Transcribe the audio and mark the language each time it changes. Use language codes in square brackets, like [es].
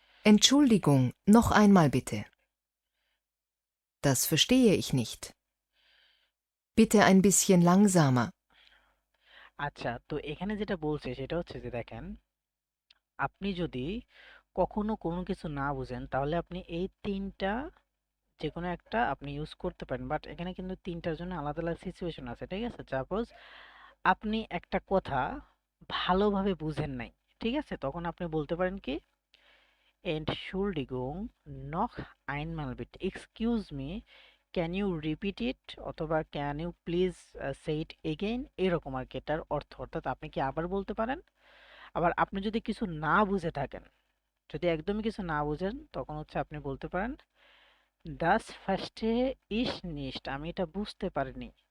[de] Entschuldigung, noch einmal bitte. Das verstehe ich nicht. Bitte ein bisschen langsamer. [bn] আচ্ছা, তো এখানে যেটা বলছে সেটা হচ্ছে যে দেখেন, আপনি যদি কখনো কোনো কিছু না বুঝেন তাহলে আপনি এই তিনটা যে কোনো একটা আপনি ইউজ করতে পারেন, বাট এখানে কিন্তু তিনটার জন্য আলাদা আলাদা সিচুয়েশন আছে, ঠিক আছে? সাপোজ আপনি একটা কথা ভালোভাবে বুঝেন নাই, ঠিক আছে? তখন আপনি বলতে পারেন কি, [de] Entschuldigung, noch einmal bitte. [en] Excuse me, can you repeat it [bn] অথবা [en] can you please say it again, [bn] এরকম আর কি এটার অর্থ। অর্থাৎ আপনি কি আবার বলতে পারেন। আবার আপনি যদি কিছু না বুঝে থাকেন, যদি একদমই কিছু না বুঝেন, তখন হচ্ছে আপনি বলতে পারেন [de] ডাস ফার্স্টে ইস নিস্ট, [bn] আমি এটা বুঝতে পারিনি।